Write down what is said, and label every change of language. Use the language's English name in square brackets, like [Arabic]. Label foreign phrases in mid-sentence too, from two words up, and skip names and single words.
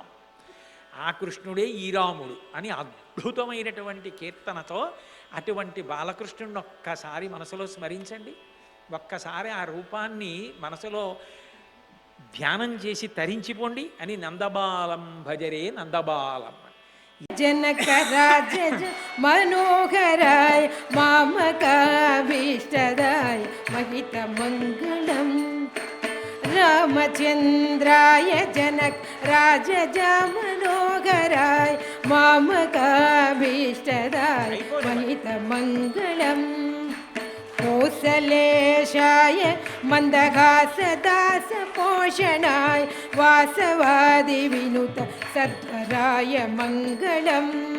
[Telugu] ఆ కృష్ణుడే ఈ రాముడు అని అద్భుతమైనటువంటి కీర్తనతో అటువంటి బాలకృష్ణుడిని ఒక్కసారి మనసులో స్మరించండి. ఒక్కసారి ఆ రూపాన్ని మనసులో ధ్యానం చేసి తరించిపోండి అని [Sanskrit] నందబాలం భజరే నందబాలం. जनक राज मनोहराय मामकाभीष्टदाय महित मंगलम रामचंद्राय जनक राज मनोहराय मामकाभीष्टदाय महित मंगलम कौसलेशाय मंदहासदास पोषणाय वासवादि विनुत सद्वराय मंगलम